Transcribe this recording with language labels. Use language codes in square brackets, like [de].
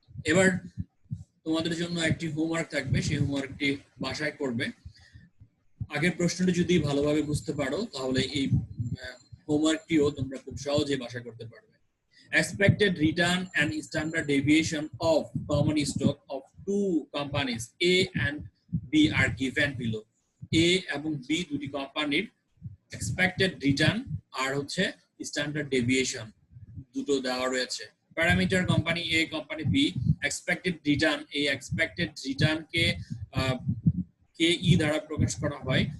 [bn] এবার তোমাদের জন্য একটি হোমওয়ার্ক থাকবে, সেই হোমওয়ার্কটি বাসায় করবে। আগের প্রশ্নটি যদি ভালোভাবে বুঝতে পারো তাহলে এই হোমওয়ার্কটিও তোমরা খুব সহজে বাসায় করতে পারবে। [en] Expected return and standard deviation of common stock two companies A and B are given below. [bn] A এবং B দুটি কোম্পানির expected return আর হচ্ছে standard deviation দুটো দেওয়া রয়েছে। Parameter company A, company B, expected return, এই expected return কে ই দ্বারা প্রকাশ করা হয়।